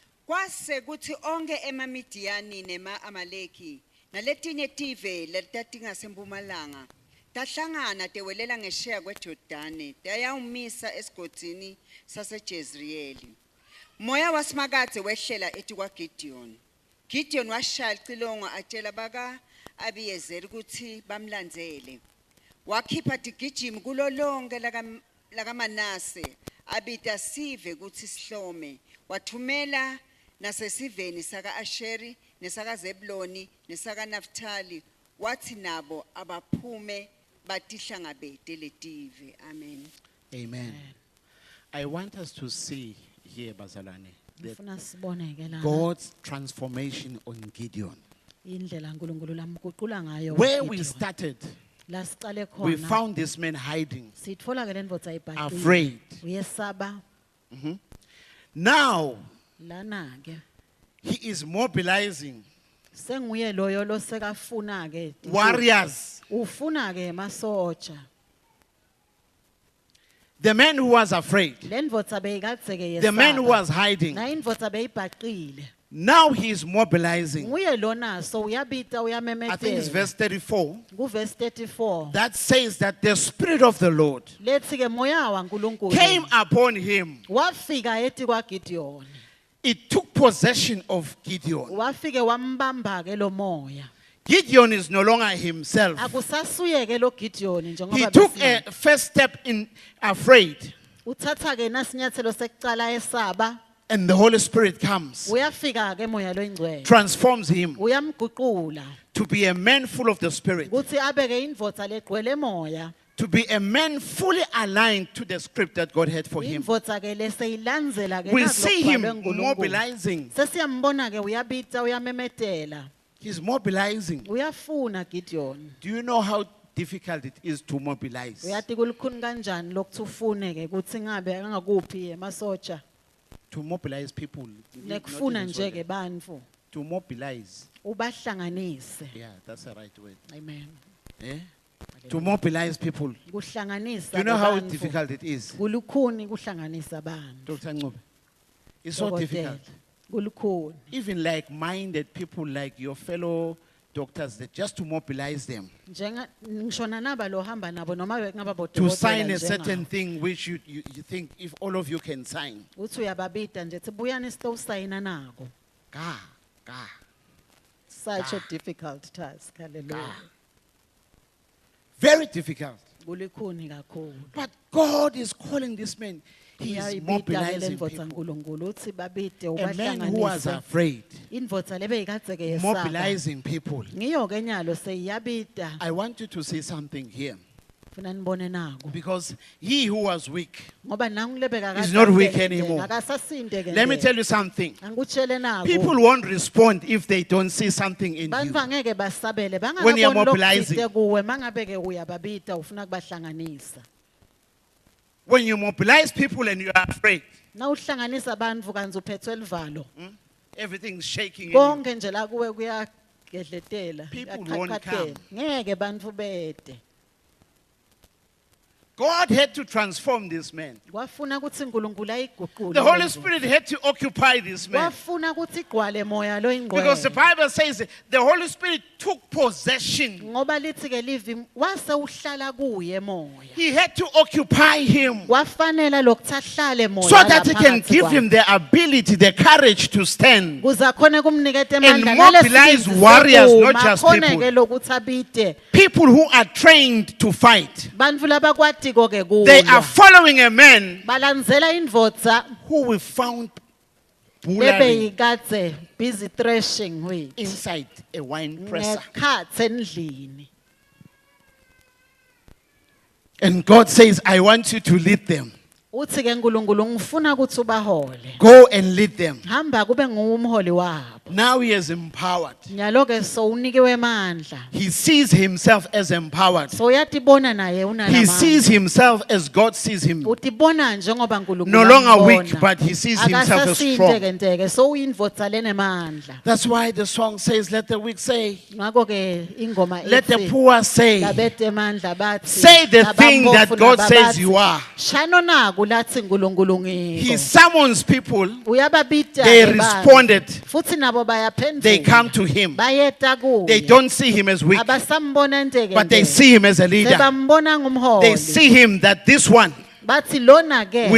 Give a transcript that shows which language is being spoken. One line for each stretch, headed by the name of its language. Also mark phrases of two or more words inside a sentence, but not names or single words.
Swati: Kwase kuthi onke emaMidiyani nema-Amaleki naletinye tive letatingasempumalanga tahlangana tewelela ngesheya kweJordani tayawumisa esigodini saseJezriyeli. Moya wasimakadze wehlela ethi kwaGidiyoni. Gideon washaya icilongo atshela baka Abiyezeri ukuthi bamlandzele. Wakhipha tigijimi kulo lonke lakaManase abita sive kuthi sihlome. Wathumela nasesiveni saka Asheri nesaka Zebuloni nesaka Naftali wathi nabo abaphume batihlangabete letive. Amen. Amen.
English: I want us to see here, Bazalwane, that
Swati: Ngifuna sibone ke lana
English: God's transformation on Gideon.
Swati: indlela uNkulunkulu lamguqula ngayo
English: Where we
Swati: uGideon.
English: started,
Swati: La siqale
English: we
Swati: khona
English: found this man hiding,
Swati: sitfola ke lendvodza ibhaqile
English: afraid.
Swati: uyesaba
English: Now,
Swati: lana ke
English: he is mobilizing
Swati: senguye loyo losekafuna ke
English: warriors.
Swati: ufuna ke masoja
English: The man who was afraid,
Swati: lendvodza beyikadze ke
English: the man who
Swati: yesaba
English: was hiding,
Swati: na indvodza beyibhaqile
English: now he is mobilizing.
Swati: nguye lona so uyabita
English: I think it's
Swati: uyamemetela
English: verse 34
Swati: kuverse 34
English: that says that the Spirit of the Lord
Swati: lethi ke moya waNkulunkulu
English: came upon him.
Swati: wafika eti kwaGidiyoni
English: It took possession of Gideon.
Swati: wafike wambamba ke lo moya
English: Gideon is no longer himself.
Swati: akusasuye ke lo Gidiyoni
English: He
Swati: njengoba
English: took
Swati: besina.
English: a first step in afraid,
Swati: uthatha ke nasinyathelo sekucala esaba
English: and the Holy Spirit comes,
Swati: uyafika ke moya loyingcwele
English: transforms him
Swati: uyamguqula
English: to be a man full of the Spirit,
Swati: kuthi abeke indvodza legcwele moya
English: to be a man fully aligned to the script that God had for him.
Swati: indvodza ke leseyilandzela ke
English: We
Swati: naku
English: see him
Swati: lokubhalwe nguNkulunkulu.
English: mobilizing.
Swati: Sesiyambona ke uyabita uyamemetela
English: He's mobilizing.
Swati: uyafuna Gidiyoni
English: Do you know how difficult it is to mobilize?
Swati: uyati kulukhuni kanjani lokuthi ufune ke kuthi ngabe angakuphi emasoja
English: To mobilize people. not
Swati: nekufuna
English: even
Swati: nje
English: soldiers.
Swati: ke bantfu
English: To mobilize.
Swati: ubahlanganise
English: Yeah, that's the right word.
Swati: amen
English: Eh? To mobilize people.
Swati: kuhlanganisa
English: Do you know
Swati: ke
English: how
Swati: bantfu.
English: difficult it is?
Swati: kulukhuni kuhlanganisa abantu
English: Dr. Ncube? It's so
Swati: Dokotela.
English: difficult.
Swati: Kulukhuni
English: Even like-minded people like your fellow doctors, that just to mobilize them,
Swati: njenga ngishona naba lo hamba nabo noma ngaba
English: to
Swati: bodokotela
English: sign a
Swati: njengawo.
English: certain thing which you think if all of you can sign.
Swati: uthi uyababida nje thi buyani sitowusayina nako Ka, ka.
English: such a difficult task hallelujah Very difficult.
Swati: kulikhuni kakhulu
English: But God is calling this man. He is
Swati: uyayibida ke
English: mobilizing
Swati: lendvodza
English: people.
Swati: uNkulunkulu uthi babide
English: A man who was
Swati: ubahlanganise
English: afraid,
Swati: indvodza lebeyikadze ke yesaba
English: mobilizing people.
Swati: ngiyo ke nyalo seyiyabida
English: I want you to say something here.
Swati: funa nibone nako
English: Because he who was weak,
Swati: ngoba nangu lebeka
English: He's not weak anymore.
Swati: akasasinde ke
English: let me
Swati: nje.
English: tell you something.
Swati: angikutshele nako
English: People won't respond if they don't see something in
Swati: bantfu
English: you.
Swati: angeke basabele
English: When you are
Swati: bangakaboni
English: mobilizing.
Swati: lokutsite kuwe mangabe ke uyababita ufuna kubahlanganisa
English: When you mobilize people and you are afraid,
Swati: nawuhlanganisa bantfu kanti uphethwe livalo
English: everything's shaking in you.
Swati: konke nje la kuwe kuyagedletela
English: People
Swati: kuyaqhaqhathela.
English: won't
Swati: ngeke bantfu bede
English: God had to transform this man.
Swati: kwafuna ukuthi uNkulunkulu ayiguqule
English: The Holy
Swati: le ndlu.
English: Spirit had to occupy this man.
Swati: kwafuna ukuthi igcwale moya
English: Because the
Swati: loyingcwele
English: Bible says the Holy Spirit took possession.
Swati: ngoba lithi ke livi wase uhlala kuye moya
English: He had to occupy him
Swati: kwafanela lokuthi ahlale moya
English: so that he can
Swati: laphakathi
English: give
Swati: kwakhe.
English: him the ability, the courage to stand.
Swati: kuze akhone kumniketa
English: And
Swati: amandla
English: mobilize
Swati: nalesibindi
English: warriors,
Swati: sekuma,
English: not just
Swati: akhone
English: people.
Swati: ke lokuthi abide
English: People who are trained to fight.
Swati: bantfu labakwatiko ke
English: They are
Swati: kulwa
English: following a man
Swati: balandzela indvodza
English: who we found bullying
Swati: lebeyikadze
English: busy threshing wheat inside a wine presser.
Swati: ngekhatsi endlini
English: And God says, I want you to lead them.
Swati: uthi ke uNkulunkulu ngifuna ukuthi ubahole
English: Go and lead them.
Swati: hamba kube nguwe umholi wabo
English: Now he is empowered.
Swati: Nyalo ke so unikiwe mandla.
English: He sees himself as empowered.
Swati: So uyatibona naye
English: He
Swati: unalamandla.
English: sees himself as God sees him.
Swati: Utibona njengoba uNkulunkulu
English: No longer
Swati: ambona.
English: weak, but he sees himself as strong.
Swati: Akasasindeke so uyindvodza lenemandla.
English: That's why the song says, let the weak say,
Swati: Ngakho ke ingoma
English: let the
Swati: ethi
English: poor say,
Swati: labete mandla bathi
English: say the thing that
Swati: nabampofu
English: God says
Swati: nababathi,
English: you are.
Swati: shano naku lathi uNkulunkulu
English: He
Swati: ngikho.
English: summons people,
Swati: Uyababita
English: they
Swati: ke bani.
English: responded,
Swati: Futhi nabo bayaphendula.
English: they come to him.
Swati: Bayeta kuye.
English: They don't see him as weak,
Swati: Abasambona nteke
English: but they
Swati: nje.
English: see him as a leader.
Swati: Sebambona ngumholi.
English: They see him that this one
Swati: Bathi lona ke